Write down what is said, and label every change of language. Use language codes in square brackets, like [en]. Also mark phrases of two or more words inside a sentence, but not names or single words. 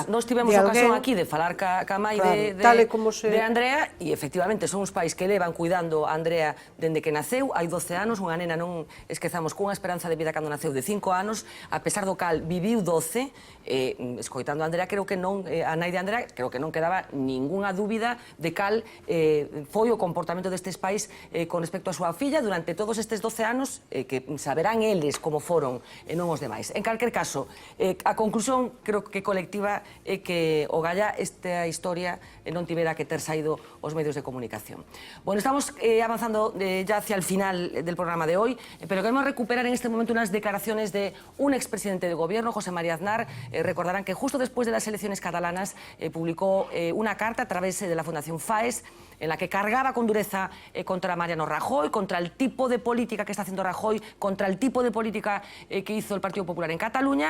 [gl] Nós tivemos ocasión aquí de falar ca mãe de Andrea e efectivamente son os pais que levan cuidando a Andrea dende que naceu, hai 12 anos, unha nena non esquezamos cunha esperanza de vida cando naceu de 5 anos, a pesar do cal viviu 12, escoitando a Andrea, creo que non, a nai de Andrea, creo que non quedaba ningunha dúbida de cal foi o comportamento destes pais con respecto a súa filla durante todos estes 12 anos, que saberán eles como foron e non os demais. En calquer caso, a conclusión creo que colectiva é que o Galla esta historia non tivera que ter saído os medios de comunicación. [es] Bueno, estamos avanzando ya hacia el final del programa de hoy, pero queremos recuperar en este momento unas declaraciones de un expresidente de gobierno, José María Aznar. Recordarán que justo después de las elecciones catalanas publicó una carta a través de la Fundación FAES en la que cargaba con dureza contra Mariano Rajoy, contra el tipo de política que está haciendo Rajoy, contra el tipo de política que hizo el Partido Popular en Cataluña.